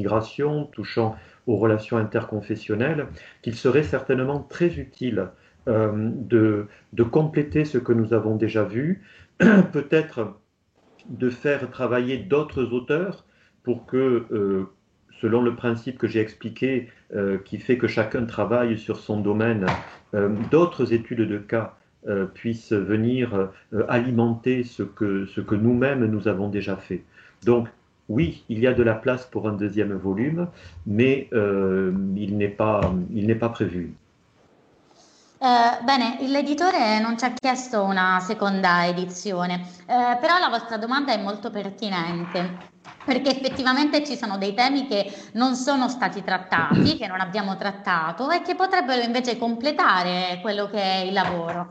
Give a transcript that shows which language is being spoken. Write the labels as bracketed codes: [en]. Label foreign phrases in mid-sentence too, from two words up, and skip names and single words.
[fr] migrations, touchant aux relations interconfessionnelles, qu'il serait certainement très utile de compléter ce que nous avons déjà vu, peut-être de faire travailler d'autres auteurs pour que, selon le principe que j'ai expliqué, qui fait que chacun travaille sur son domaine, d'autres études de cas puissent venir alimenter ce que nous-mêmes nous avons déjà fait. Donc, oui, il y a de la place pour un deuxième volume, mais il n'est pas prévu. [it] Bene, l'editore non ci ha chiesto una seconda edizione, però la vostra domanda è molto pertinente, perché effettivamente ci sono dei temi che non sono stati trattati, che non abbiamo trattato e che potrebbero invece completare quello che è il lavoro.